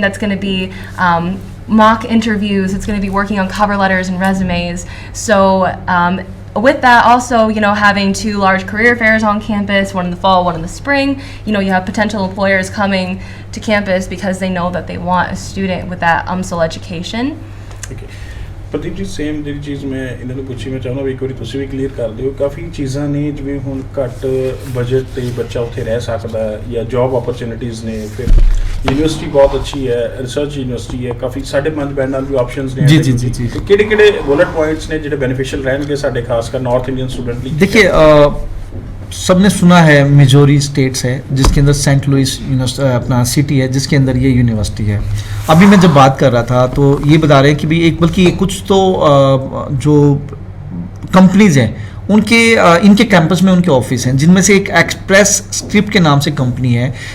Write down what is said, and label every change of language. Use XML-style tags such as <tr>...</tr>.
<en>That's going to be mock interviews. It's going to be working on cover letters and resumes. So with that, also, having two large career fairs on campus, one in the fall, one in the spring, you have potential employers coming to campus because they know that they want a student with that UMSL education. Okay.</en> <pa>Pradeep ji same ਜਿਹੜੀ ਚੀਜ਼ ਮੈਂ ਇਹਨਾਂ ਨੂੰ ਪੁੱਛੀ, ਮੈਂ ਚਾਹੁੰਦਾ ਵੀ ਇੱਕ ਵਾਰੀ ਤੁਸੀਂ ਵੀ ਕਲੀਅਰ ਕਰ ਦਿਓ। ਕਾਫੀ ਚੀਜ਼ਾਂ ਨੇ ਜਿਵੇਂ ਹੁਣ ਘੱਟ ਬਜਟ ਤੇ ਬੱਚਾ ਉੱਥੇ ਰਹਿ ਸਕਦਾ ਜਾਂ ਜੌਬ ਓਪਰਚੁਨਿਟੀਜ਼ ਨੇ, ਫਿਰ ਯੂਨੀਵਰਸਿਟੀ ਬਹੁਤ ਅੱਛੀ ਹੈ, ਰਿਸਰਚ ਯੂਨੀਵਰਸਿਟੀ ਹੈ, ਕਾਫੀ 5.5 ਬੈਂਡ ਨਾਲ ਵੀ ਆਪਸ਼ਨਸ ਨੇ। ਜੀ ਕਿਹੜੇ ਬੁਲਟ ਪੁਆਇੰट्स ਨੇ ਜਿਹੜੇ ਬੈਨੀਫੀਸ਼ੀਅਲ ਰਹਿਣਗੇ ਸਾਡੇ ਖਾਸ ਕਰ ਨਾਰਥ ਇੰਡੀयन स्टूडेंट ਲਈ?</pa> <hi>देखिए सबने सुना है मिजोरी स्टेट्स है जिसके अंदर सेंट लुइस अपना सिटी है जिसके अंदर ये यूनिवर्सिटी है। अभी मैं जब बात कर रहा था तो ये बता रहे हैं कि भी बल्कि कुछ तो जो कंपनीज हैं उनके इनके कैंपस में उनके ऑफिस हैं, जिनमें से एक एक्सप्रेस स्क्रिप्ट के नाम से कंपनी है।</hi>